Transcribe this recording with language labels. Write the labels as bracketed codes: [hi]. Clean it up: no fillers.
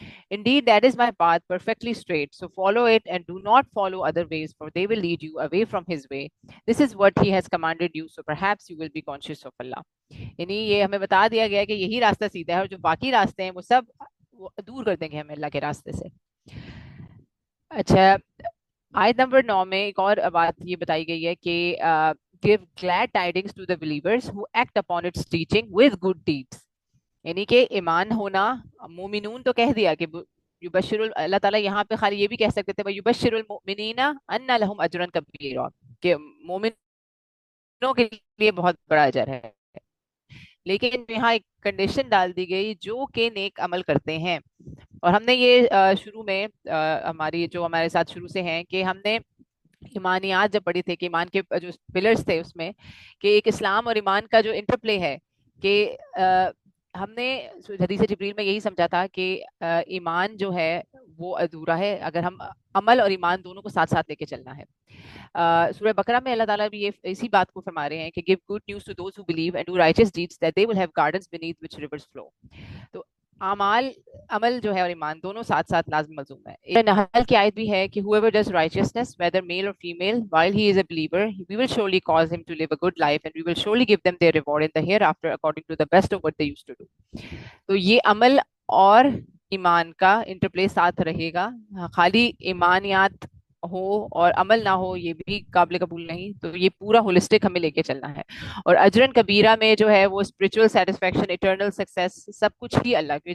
[en] Indeed, that is my path perfectly straight, so follow it and do not follow other ways, for they will lead you away from his way. This is what he has commanded you, so perhaps you will be conscious of Allah. [ur] یعنی یہ ہمیں بتا دیا گیا کہ یہی راستہ سیدھا ہے، اور جو باقی راستے ہیں وہ سب دور کر دیں گے ہمیں اللہ کے راستے سے. اچھا، آیت نمبر 9 میں ایک اور بات یہ بتائی گئی ہے کہ [en] give glad tidings to the believers who act upon its teaching with good deeds. [ur] یعنی کہ ایمان ہونا، مومنون تو کہہ دیا کہ یبشر اللہ تعالیٰ یہاں پہ خالی یہ بھی کہہ سکتے تھے [ar] یبشر المؤمنین ان لہم اجرا کبیرا، [ur] کہ مومنوں کے لیے بہت بڑا اجر ہے. لیکن یہاں ایک کنڈیشن ڈال دی گئی جو کہ نیک عمل کرتے ہیں. اور ہم نے یہ شروع میں ہماری جو ہمارے ساتھ شروع سے ہیں کہ ہم نے ایمانیات جب پڑھی تھے کہ ایمان کے جو پلرز تھے اس میں کہ ایک اسلام اور ایمان کا جو انٹرپلے ہے، کہ ہم نے حدیث جبریل میں یہی سمجھا تھا کہ ایمان جو ہے وہ ادھورا ہے اگر ہم عمل اور ایمان دونوں کو ساتھ ساتھ لے کے چلنا ہے. سورہ بقرہ میں اللہ تعالیٰ بھی یہ اسی بات کو فرما رہے ہیں کہ [en] give good news to those who believe and do righteous deeds that they will have gardens beneath which rivers flow. [ur] تو عمل جو ہے اور ایمان دونوں ساتھ ساتھ لازم ملزوم ہے. نحل کی آیت بھی ہے کہ [en] whoever does righteousness whether male or female while he is a believer we will surely cause him to live a good life and we will surely give them their reward in the hereafter according to the best of what they used to do. [ur] تو یہ عمل اور ایمان کا interplay ساتھ رہے گا. خالی ایمانیات ہو اور عمل نہ ہو یہ بھی قابل قبول نہیں. تو یہ پورا ہولسٹک ہمیں لے کے چلنا ہے. اور اجرن کبیرہ میں جو ہے وہ اسپرچل سیٹسفیکشن، ایٹرنل سکسیس، سب کچھ ہی اللہ کی.